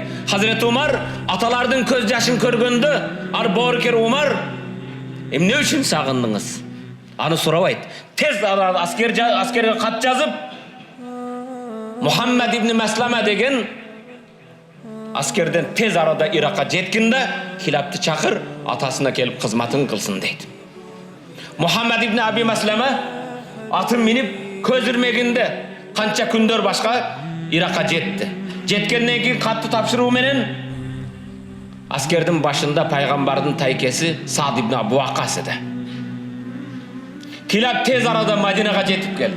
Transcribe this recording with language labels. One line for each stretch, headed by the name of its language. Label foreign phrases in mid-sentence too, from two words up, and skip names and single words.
Kyrgyz: Хазирети Умар аталардын көз жашын көргөндө, ар боорукер Умар, "Эмне үчүн сагындыңыз?" Аны сурабайт. Тез аскерге кат жазып, Мухаммад ибн Маслама деген аскерден тез арада Иракка жеткин да, Килабты чакыр, атасына келип кызматын кылсын дейт. Мухаммад ибн Аби Маслама атын минип көз ирмегинде канча күндөр башка Иракка жетти. Жеткенден кийин катты тапшыруу менен аскердин башында пайгамбардын тайкеси Саад ибн Абу Ваккас эди. Килаб тез арада Мадинага жетип келди.